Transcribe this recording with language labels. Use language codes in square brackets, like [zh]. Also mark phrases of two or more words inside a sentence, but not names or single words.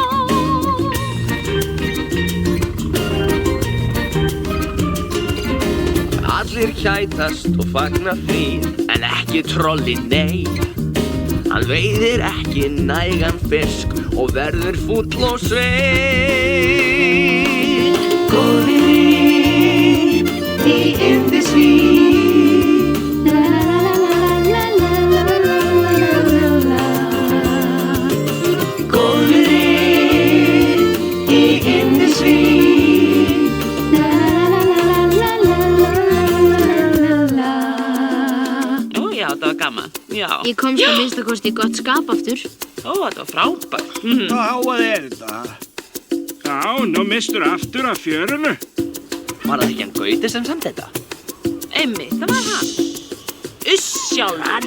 [is] Allir kætast og fagna því, en ekki trolli, nei. Hann veiðir ekki nægan fisk og verður fúll og svein. Góðir í Indisvík, la la la la la la la la la. Góðir í Indisvík, la la la la la la la. Ó, já, þetta var gaman. Já. Ég komst að minnstakosti í gott skap aftur. Ó, þetta var frábært. Hvað þetta? Já, nú mistur aftur af fjörunu. Var það ekki hann Gauti sem samt þetta? Einmitt, það var hann. Sjálfur.